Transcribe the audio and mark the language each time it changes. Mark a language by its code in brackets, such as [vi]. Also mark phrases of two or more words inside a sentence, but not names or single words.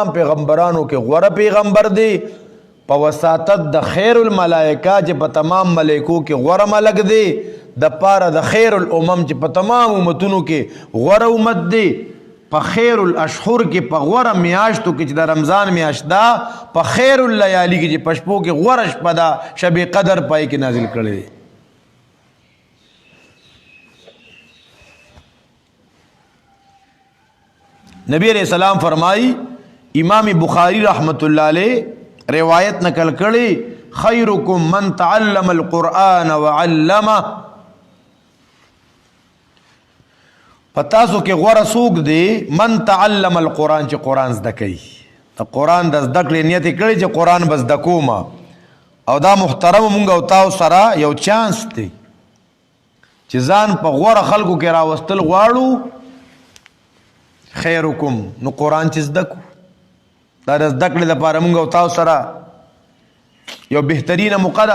[ps] پیغمبرانو کې غوره پیغمبر دی په وساطت د [ar] خیر الملائکه [ps] چې په تمام ملائکو کې غوره ملک دی د پاره د [ar] خیر الامم [ps] چې په تمام امتونو کې غوره امت دی په [ar] خیر الاشهر [ps] کې په غوره میاشتو کې چې د رمضان میاشت دا په [ar] خیر اللیالی [ps] کې چې پشپو کې غوره شپه دا شب قدر پای کې نازل کړي. نبی [ar] علیہ السلام [ps] فرمائی امام بخاری [ar] رحمت اللہ علیہ [ps] روایت نقل کړي [ar] خیرکم من تعلم القرآن وعلمه. [ps] پتاسو کې غوره څوک دی [ar] من تعلم القرآن [ps] چې قرآن زده کوي. د قرآن د زده کړې نیت یې کړی چې قرآن به زده کوم او دا محترم مونږ او تاسو سره یو چانس دی چې ځان په غوره خلکو کې راوستل غواړو. خیرکم نو قرآن چې زده کو دا د زده کړې لپاره مونږ او تاسو سره یو بهترینه موقع ده.